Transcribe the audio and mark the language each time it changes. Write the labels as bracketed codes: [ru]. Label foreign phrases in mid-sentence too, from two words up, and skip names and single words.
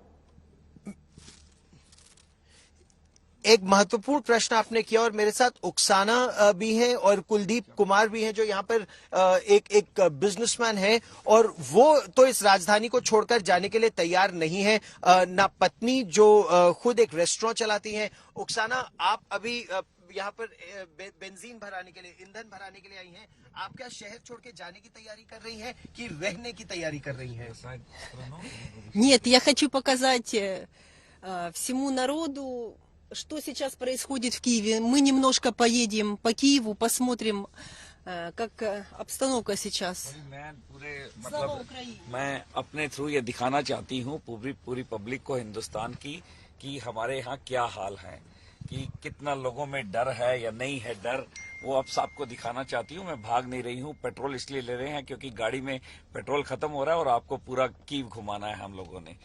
[hi] एक महत्वपूर्ण प्रश्न आपने किया और मेरे साथ उक्साना भी हैं और कुलदीप कुमार भी हैं जो यहाँ पर एक बिजनेसमैन है और वो तो इस राजधानी को छोड़कर जाने के लिए तैयार नहीं है, ना पत्नी जो खुद एक रेस्टोरेंट चलाती हैं। उक्साना, आप अभी यहाँ पर बेंजीन भराने के लिए, ईंधन भराने के लिए आई हैं। आप क्या शहर छोड़ के जाने की तैयारी कर रही हैं कि रहने की तैयारी कर रही हैं? [ru] Нет, я хочу показать всему народу, что сейчас происходит в Киеве. Мы немножко поедем по Киеву, посмотрим, как обстановка сейчас. [hi] मैं अपने थ्रू ये दिखाना चाहती हूँ पूरी पब्लिक को हिंदुस्तान की कि हमारे यहाँ क्या हाल है, कि कितना लोगों में डर है या नहीं है डर, वो अब सबको दिखाना चाहती हूँ। मैं भाग नहीं रही हूँ। पेट्रोल इसलिए ले रहे हैं क्योंकि गाड़ी में पेट्रोल खत्म हो रहा है और आपको पूरा कीव घुमाना है हम लोगों ने।